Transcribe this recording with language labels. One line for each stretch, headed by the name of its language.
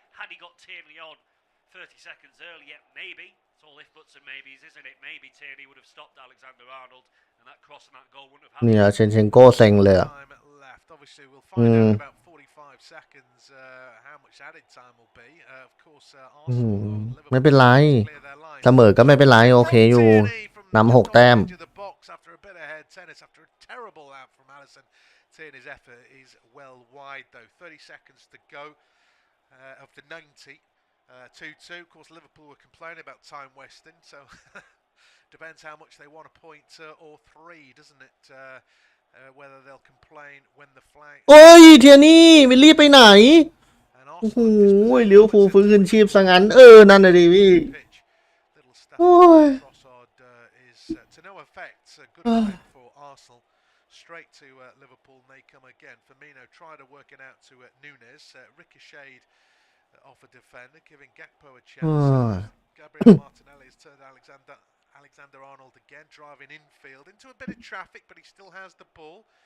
English: Had he got Tierney on 30 seconds earlier, maybe. It's all if buts and maybes, isn't it? Maybe Tierney would have stopped Alexander-Arnold, and that cross and that goal wouldn't have happened.
Thai: เนี่ยเชนเชนโกเซ็งเลยอะ
English: Obviously, we'll find out in about 45 seconds how much added time will be. Of course, Arsenal
Thai: ไม่เป็นไรเสมอก็ไม่เป็นไรโอเคอยู่นำ6 แต้ม
English: After a bit ahead, tennis after a terrible out from Alisson. Tierney's effort is well wide though. 30 seconds to go of the 90. 2-2. Of course, Liverpool were complaining about time wasting, so depends how much they want a point or 3, doesn't it? Whether they'll complain when the flag
Thai: โอ้ยเทียนี่วิลลี่ไปไหนโอ้โหลิเวอร์พูลฟื้นคืนชีพซะงั้นนั่นน่ะดิพี่โอ้ย
English: is to no effect. A good effect for Arsenal. Straight to Liverpool may come again. Firmino tried to work it out to Nunez. Ricocheted off a defender, giving Gakpo a chance. Gabriel Martinelli has turned Alexander-Arnold again, driving infield into a bit of traffic, but he still has the ball.